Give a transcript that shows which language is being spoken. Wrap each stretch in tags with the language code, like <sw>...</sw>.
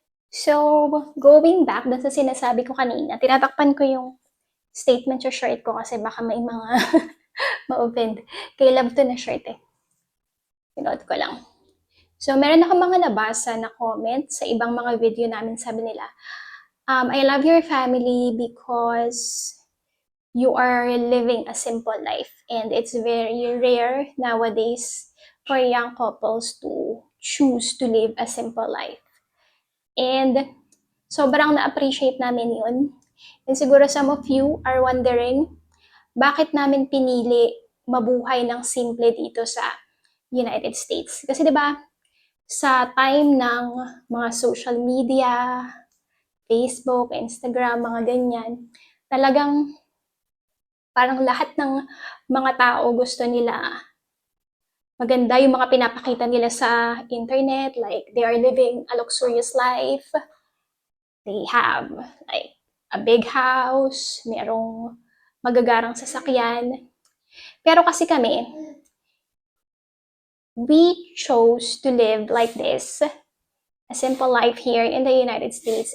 <tl>So, going back dun sa sinasabi ko kanina, tinatakpan ko yung statement sa shirt ko kasi baka may mga ma-offend. Kay love to na shirt eh. Pinood ko lang. So, meron ako mga nabasa na comment sa ibang mga video namin. Sabi nila,</tl> <en>I love your family because you are living a simple life. And it's very rare nowadays for young couples to choose to live a simple life.</en> <tl>And sobrang na-appreciate namin yun. And siguro</tl> <en>some of you are wondering,</en> <tl>bakit namin pinili mabuhay ng simple dito sa United States? Kasi 'di ba, sa time ng mga social media, Facebook, Instagram, mga ganyan, talagang parang lahat ng mga tao gusto nila maganda yung mga pinapakita nila sa internet,</tl> <en>like they are living a luxurious life. They have like a big house,</en> <tl>merong magagarang sasakyan. Pero kasi kami,</tl> <en>we chose to live like this, a simple life here in the United States.</en>